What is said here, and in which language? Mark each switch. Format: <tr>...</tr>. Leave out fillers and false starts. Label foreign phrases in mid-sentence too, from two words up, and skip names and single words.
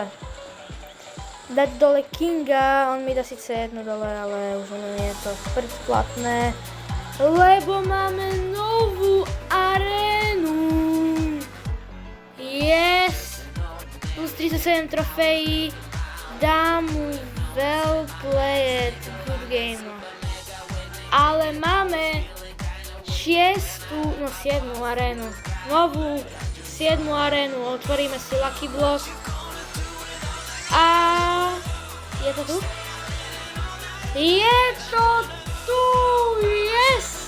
<sk>Dať dole Kinga, on mi dá síce jednu dole, ale už nie je to predplatné. Lebo máme novú arénu. Yes! Plus 37 trofejí. Dám mu</sk> <en>well played, good game.</en> <sk>Ale máme 7. arénu. Novú 7. arénu. Otvoríme si Lucky Block. A je to tu? Je to tu! Yes!</sk>